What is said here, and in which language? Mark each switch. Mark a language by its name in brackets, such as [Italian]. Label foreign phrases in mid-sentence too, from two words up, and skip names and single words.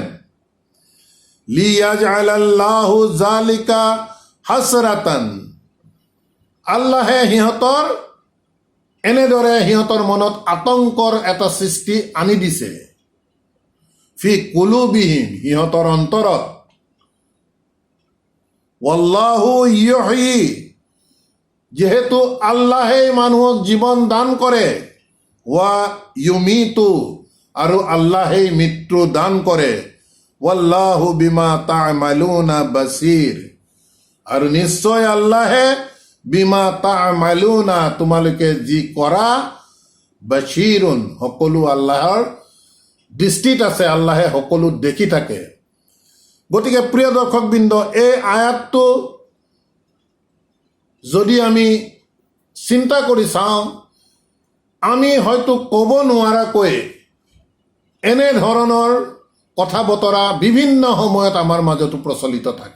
[Arabic] ليجعل الله ذلك حسرة, [Assamese] আল্লাহে সিহঁতৰ এনেদৰে সিহঁতৰ মনত আতংকৰ এটা সৃষ্টি আনি দিছে। [Arabic] في قلوبهم, [Assamese] সিহঁতৰ অন্তৰত। [Arabic] والله يحيي, [Assamese] যেহেতু আল্লাহে মানুহক জীৱন দান কৰে, [Arabic] ويميت, [Assamese] আৰু আল্লাহে মৃত্যু দান কৰে, [Arabic] والله بما تعملون بصير, [Assamese] আৰু নিশ্চয় আল্লাহে [Arabic] بما تعملون, [Assamese] তোমালোকে যি কৰা, বাসীৰুন, সকলো আল্লাহৰ দৃষ্টিত আছে, আল্লাহে সকলো দেখি থাকে। গতিকে প্ৰিয় দৰ্শকবৃন্দ, এই আয়াতটো যদি আমি চিন্তা কৰি চাওঁ, আমি হয়তো ক'ব নোৱাৰাকৈ এনেধৰণৰ কথা বতৰা বিভিন্ন সময়ত আমাৰ মাজতো প্ৰচলিত থাকে।